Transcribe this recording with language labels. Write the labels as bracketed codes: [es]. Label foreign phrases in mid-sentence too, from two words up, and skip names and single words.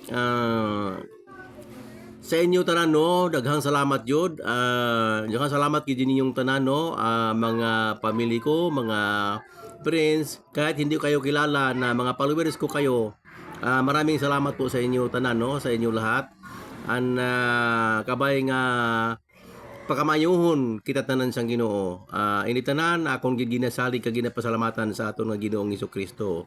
[hil] Sa inyo tanan, no, daghang salamat jud. Daghang salamat gid ninyong tanan, no, mga family ko, mga friends, [tl] kahit hindi kayo kilala na mga followers ko kayo. Maraming salamat po sa inyo tanan, no, sa inyo lahat. [hil] Kabay nga pakamayuhon kita tanan sang Ginoo. Ini tanan akong ginasali kag ginapasalamatan sa aton nga Ginoong Hesukristo.